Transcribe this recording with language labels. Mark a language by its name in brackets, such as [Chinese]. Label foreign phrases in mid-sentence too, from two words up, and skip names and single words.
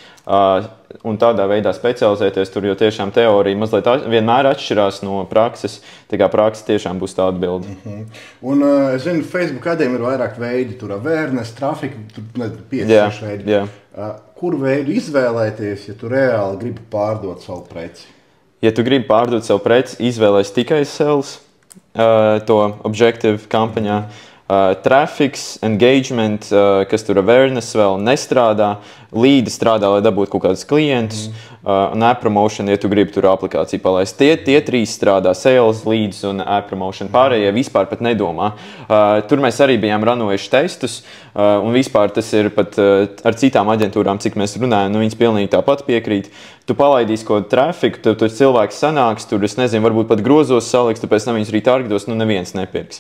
[Latvian] Un tādā veidā specializēties tur, jo tiešām teorija mazliet vienmēr atšķirās no prakses, tā kā praksa tiešām būs tā atbilde. Un es zinu, Facebook adiem ir vairāk veidi, tur awareness, trafika, tur 5-6 veidi. Kur veidu izvēlēties, ja tu reāli gribi pārdot savu preci? Ja tu gribi pārdot savu preci, izvēlēs tikai sales, to objective kampaņā. Trafiks, engagement, kas tur awareness vēl nestrādā, līdi strādā, lai dabūtu kaut kādus klientus, un [English] app promotion, [Latvian] ja tu gribi tur aplikāciju palaist. Tie 3 strādā, [English] sales, leads un app promotion. [Latvian] Pārējie vispār pat nedomā. Tur mēs arī bijām ranojuši testus, un vispār tas ir pat ar citām aģentūrām, cik mēs runājam, viņas pilnīgi tāpat piekrīt. Tu palaidīsi kaut trafiku, tur cilvēks sanāks, tur, es nezinu, varbūt pat grozos saliks, tāpēc viņus arī targetos, neviens nepirks.